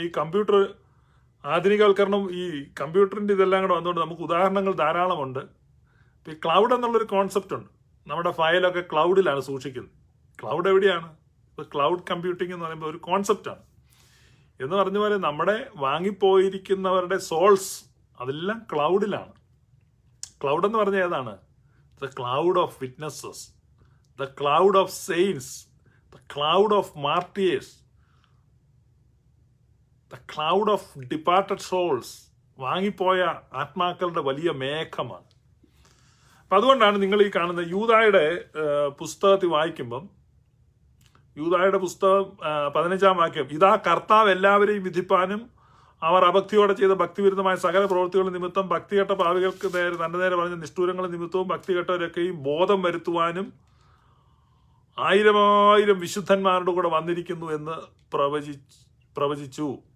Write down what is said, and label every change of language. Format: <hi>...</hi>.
<ml>ഈ കമ്പ്യൂട്ടർ ആധുനികവൽക്കരണം, ഈ കമ്പ്യൂട്ടറിൻ്റെ ഇതെല്ലാം കൂടെ വന്നുകൊണ്ട് നമുക്ക് ഉദാഹരണങ്ങൾ ധാരാളമുണ്ട്. ഈ ക്ലൗഡ് എന്നുള്ളൊരു കോൺസെപ്റ്റ് ഉണ്ട്. നമ്മുടെ ഫയലൊക്കെ ക്ലൗഡിലാണ് സൂക്ഷിക്കുന്നത്. ക്ലൗഡ് എവിടെയാണ്? ക്ലൗഡ് കമ്പ്യൂട്ടിംഗ് എന്ന് പറയുമ്പോൾ ഒരു കോൺസെപ്റ്റാണ്. എന്ന് പറഞ്ഞ പോലെ നമ്മുടെ വാങ്ങിപ്പോയിരിക്കുന്നവരുടെ സോൾസ് അതെല്ലാം ക്ലൗഡിലാണ്. ക്ലൗഡ് എന്ന് പറഞ്ഞാൽ ഏതാണ്?</ml> <en>The cloud of witnesses, the cloud of saints, the cloud of martyrs, the cloud of departed souls.</en> <ml>വാങ്ങിപ്പോയ ആത്മാക്കളുടെ വലിയ മേഘമാണ്. അപ്പം അതുകൊണ്ടാണ് നിങ്ങൾ ഈ കാണുന്ന യൂദായുടെ പുസ്തകത്തിൽ വായിക്കുമ്പം, യൂദായുടെ പുസ്തകം 15-ാം വാക്യം, ഇതാ കർത്താവ് എല്ലാവരെയും വിധിപ്പാനും അവർ അഭക്തിയോടെ ചെയ്ത ഭക്തിവിരുദ്ധമായ സകല പ്രവൃത്തികളുടെ നിമിത്തം ഭക്തികെട്ട പാവികൾക്ക് നേരെ തന്റെ നേരെ പറഞ്ഞ നിഷ്ഠൂരങ്ങളുടെ നിമിത്തവും ഭക്തികെട്ടവരൊക്കെയും ബോധം വരുത്തുവാനും 1000 വിശുദ്ധന്മാരുടെ കൂടെ വന്നിരിക്കുന്നു എന്ന് പ്രവചിച്ചു.</ml>